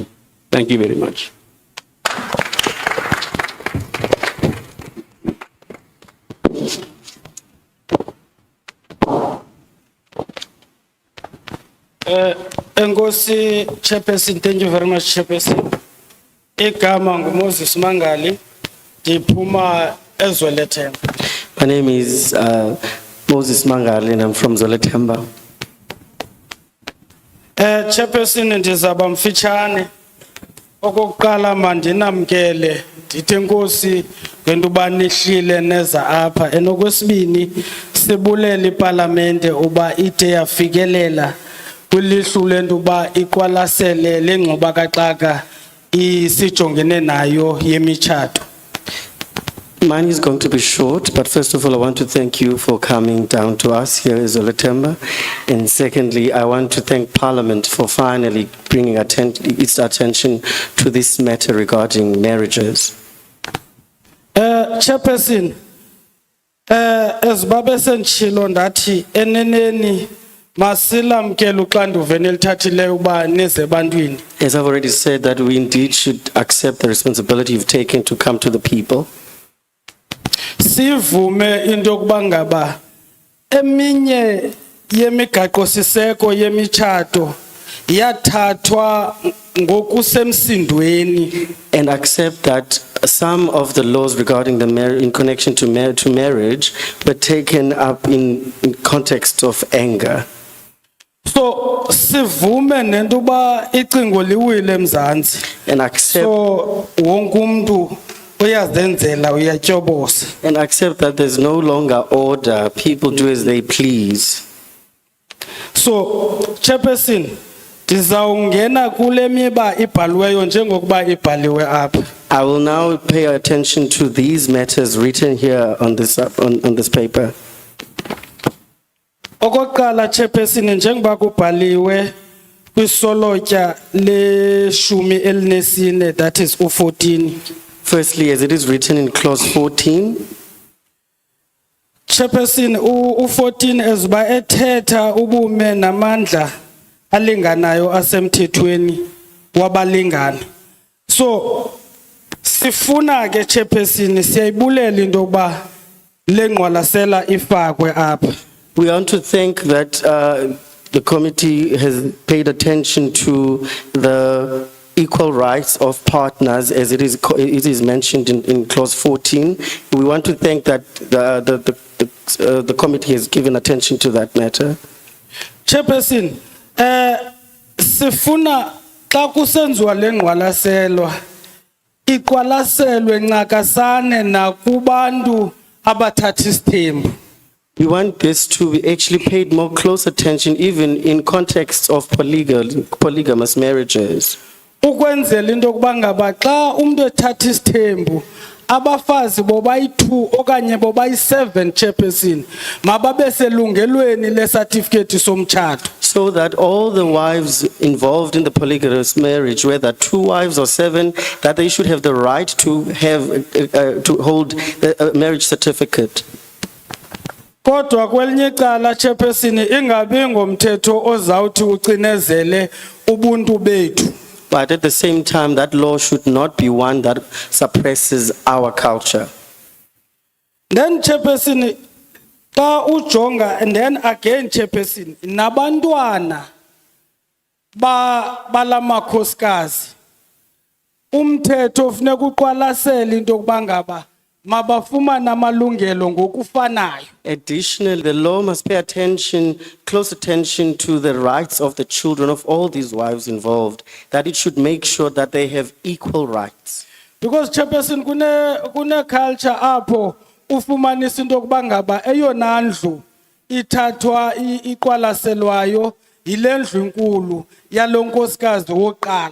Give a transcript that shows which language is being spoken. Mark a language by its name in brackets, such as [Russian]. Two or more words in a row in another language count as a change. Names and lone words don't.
[English] Thank you very much. Enkosi Chairperson, thank you very much, Chairperson. [Xhosa] Igama nguMoses Mangali, ndiphuma eZwelethemba. [English] My name is Moses Mangali and I'm from Zoletemba. [Xhosa] Chairperson, ndizaba mfitshane. Okokuqala mandinamkele ndithi enkosi ngento uba nihlile neza apha. Enokwesibini sibulele iParlamente uba ide yafikelela kwilihlu lento uba iqwalasele le ngxoba kaxaka isijongene nayo yemitshato. [English] Mine is going to be short, but first of all, I want to thank you for coming down to us here in Zoletemba. And secondly, I want to thank Parliament for finally bringing its attention to this matter regarding marriages. [Xhosa] Chairperson, as Baba sendishilo ndathi eneneni masilamkele uxanduva enilithathileyo uba nize ebantwini. [English] As I've already said, that we indeed should accept the responsibility you've taken to come to the people. [Xhosa] Sivume into yokuba ngaba eminye yemigaqo siseko yemitshato yathathwa ngokusemsindweni. [English] And accept that some of the laws regarding in connection to marriage were taken up in context of anger. [Xhosa] So sivume nento uba icingo liwile eMzantsi. [English] And accept. [Xhosa] So wonke umuntu uyazenzela uyatyoboza. [English] And accept that there's no longer order. People do as they please. So, [Xhosa] Chairperson, ndizawungena kule miba ibhaliweyo njengokuba ibhaliwe apha. [English] I will now pay attention to these matters written here on this paper. [Xhosa] Okokuqala, Chairperson, njengoba kubhaliwe kwisolotya leshumi elinesine, [English] that is u14. Firstly, as it is written in clause 14. [Xhosa] Chairperson, u14 ezuba ethetha ubume namandla alinganayo asemthethweni wabalingani. So sifuna ke Chairperson siyayibulela into yokuba le ngqwalasela ifakwe apha. [English] We want to thank that the committee has paid attention to the equal rights of partners as it is mentioned in clause 14. We want to thank that the committee has given attention to that matter. [Xhosa] Chairperson, sifuna xa kusenziwa le ngqwalaselwa iqwalaselwe ncakasane nakubantu abathatha isithembu. [English] We want this to be actually paid more close attention even in context of polygamous marriages. [Xhosa] Ukwenzela into yokuba ngaba xa umuntu ethatha isithembu abafazi bobayi2 okanye bobayi7 Chairperson mababe selungelweni le certificate somtshato. [English] So that all the wives involved in the polygamous marriage, whether 2 wives or 7, that they should have the right to hold a marriage certificate. [Xhosa] Kodwa kwelinye icala Chairperson ingabi ngomthetho ozawuthi ucinezele ubuntu bethu. [English] But at the same time, that law should not be one that suppresses our culture. [Xhosa] Then Chairperson, xa ujonga, [English] and then again [Xhosa] Chairperson, nabantwana balamakhosikazi umthetho ufuneka uqwalasela into yokuba ngaba mabafumana amalungelo ngokufanayo. [English] Additionally, the law must pay close attention to the rights of the children of all these wives involved, that it should make sure that they have equal rights. [Xhosa] Because chairperson kune culture apho ufumanisa into yokuba ngaba eyona ndlu ithathwa iqwalaselwayo yile ndlu enkulu yalo nkosikazi wokuqala.